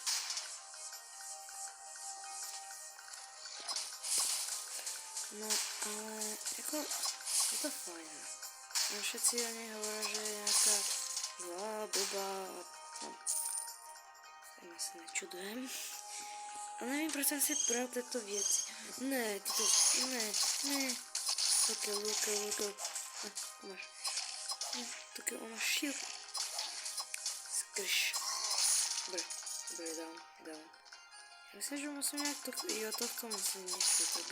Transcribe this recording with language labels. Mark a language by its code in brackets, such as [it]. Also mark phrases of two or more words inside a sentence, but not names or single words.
[cs] No ale jako je to fajn. [sk] No všetci o nej hovoria, že je nejaká zlá, blbá a no, ja sa nečudujem. [cs] A nevím, proč jsem si bral tyto věci. Ne, tyto, ne. Look. Máš. Taky máš shield. Skrš. Dobrý, dám. Já myslím, že musím nějak to, jo, tohto musím něco zabít.